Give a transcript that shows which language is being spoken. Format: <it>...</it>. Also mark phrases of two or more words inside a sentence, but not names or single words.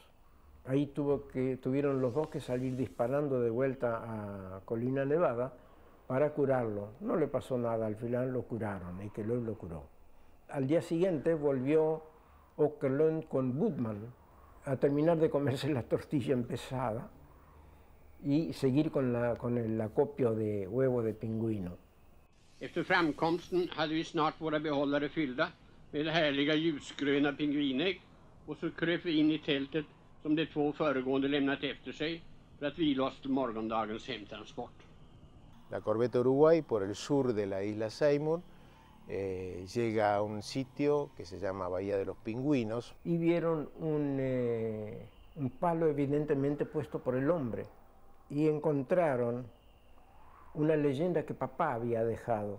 <es>Ahí tuvieron los dos que salir disparando de vuelta a Colina Nevada para curarlo. No le pasó nada, al final lo curaron, y que lo curó. Al día siguiente volvió Åkerlund con Budman a terminar de comerse la tortilla empezada y seguir con el acopio de huevo de pingüino.</es> <sv>Efter framkomsten hade vi snart våra behållare fyllda med härliga ljusgröna pingvinägg och så kröp vi in i tältet som de två föregående lämnat efter sig för att vila oss till morgondagens hemtransport.</sv> <es>La corbeta Uruguay, por el sur de la isla Seymour, llega a un sitio que se llama Bahía de los Pingüinos. Y vieron un palo evidentemente puesto por el hombre y encontraron una leyenda que papá había dejado.</es>